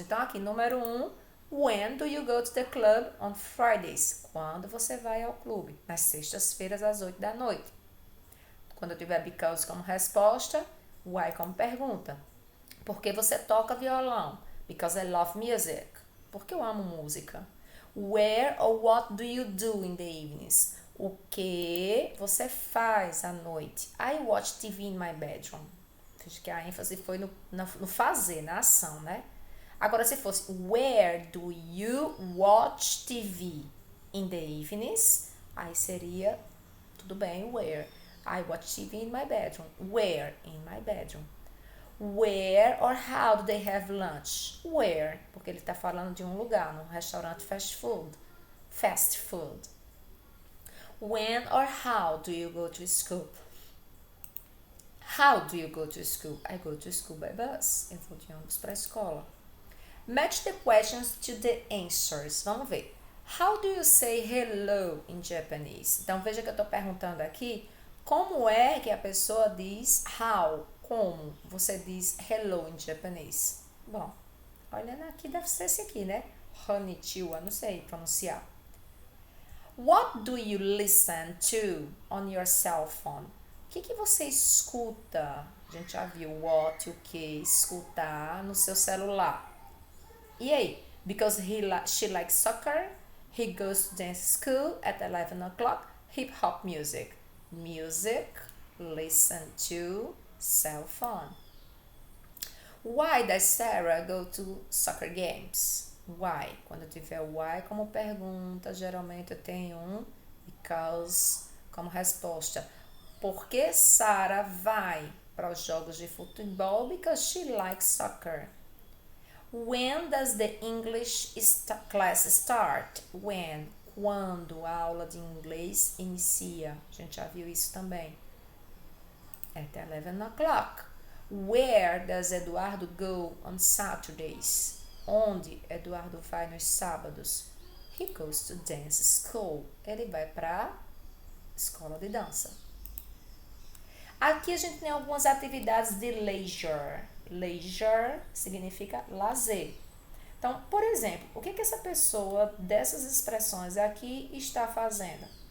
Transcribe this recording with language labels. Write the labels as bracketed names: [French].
[English] Então, aqui, número 1, when do you go to the club on Fridays? [Portuguese] Quando você vai ao clube? Nas sextas-feiras, às 8 da noite. Quando eu tiver because como resposta, why como pergunta. Por que você toca violão? [English] Because I love music. [Portuguese] Porque eu amo música. [English] Where or what do you do in the evenings? [Portuguese] O que você faz à noite? [English] I watch TV in my bedroom. [Portuguese] Veja que a ênfase foi no fazer, na ação, né? Agora, se fosse [English] where do you watch TV in the evenings? [Portuguese] Aí seria, tudo bem, [English] where? I watch TV in my bedroom. Where? In my bedroom. Where or how do they have lunch? Where? [Portuguese] Porque ele está falando de um lugar, num restaurante fast food. [English] Fast food. When or how do you go to school? How do you go to school? I go to school by bus. [Portuguese] Eu vou de ônibus para a escola. [English] Match the questions to the answers. [Portuguese] Vamos ver. [English] How do you say hello in Japanese? [Portuguese] Então, veja que eu estou perguntando aqui como é que a pessoa diz how, como você diz hello em japonês. Bom, olhando aqui, deve ser esse aqui, né? Konnichiwa, não sei pronunciar. [English] What do you listen to on your cell phone? [Portuguese] O que você escuta? A gente já viu what, o que, escutar no seu celular. E aí? [English] Because she likes soccer, he goes to dance school at 11 o'clock, hip hop music. Music, listen to, cell phone. Why does Sarah go to soccer games? Why? [Portuguese] Quando eu tiver why como pergunta, geralmente eu tenho um because como resposta. Por que Sarah vai para os jogos de futebol? [English] Because she likes soccer. When does the English class start? When? [Portuguese] Quando a aula de inglês inicia. A gente já viu isso também. [English] At 11 o'clock. Where does Eduardo go on Saturdays? [Portuguese] Onde Eduardo vai nos sábados? [English] He goes to dance school. [Portuguese] Ele vai para escola de dança. Aqui a gente tem algumas atividades de leisure. Leisure significa lazer. Então, por exemplo, o que essa pessoa dessas expressões aqui está fazendo?